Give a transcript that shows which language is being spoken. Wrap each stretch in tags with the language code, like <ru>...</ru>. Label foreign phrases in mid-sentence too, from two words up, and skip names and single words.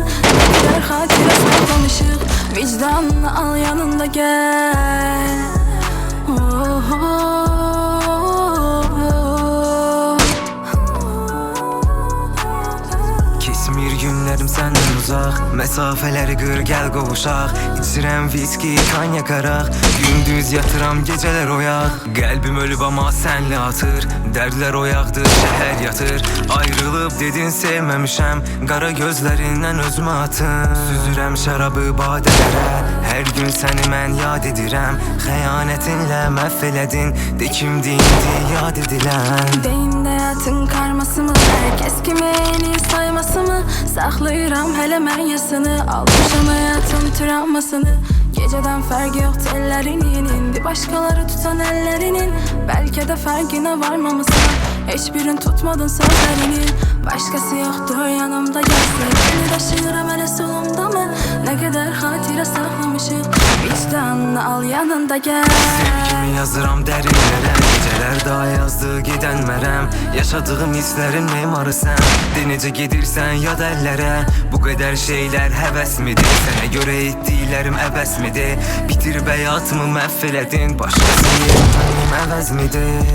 <tr>Ne kadar hatire saklamışık. Vicdanını al yanında gel. Oh, oh.</tr> <az>Kesmir günlerim senden uzak, mesafeleri qır gel qovuşaq. İçirəm viski, kan yakaraq, gündüz yatıram geceler oyaq. Qəlbim ölüb ama senle atır, dərdlər oyaqdır, şəhər yatır. Ayrılıb dedin sevməmişəm, qara gözlərindən özümə atın. Süzürəm şərabı badələrə, hər gün səni mən yad edirəm. Xəyanətinlə məhv elədin, de kimdi indi yad edilən.</az> <tr>Deyin hayatın karması mı? Herkes kimi en iyi sayması mı? Saklıyorum hele mən yasını.</tr> <az>Almışam hayatın travmasını.</az> <tr>Geceden farkı yok tellerinin. İndi başkaları tutan ellerinin. Belki de farkına varmamışsın. Hiçbirini tutmadın sözlerinin. Başkası yoktur yanımda, gel sevgini taşıyorum hele solumda ben. Ne kadar hatire saklamışım. Vicdanını al yanında gel.</tr> <az>Sevgimi yazıram dərinlərə, gecələr daha yazdı gedənmərəm. Yaşadığım hisslərin memarı sən, de necə gedirsən yad əllərə. Bu qədər şeylər həvəs midir, sənə görə etdiklərim əbəs midir? Bitirib həyatımı məhv elədin, başqasını yerim əvəz midir?</az>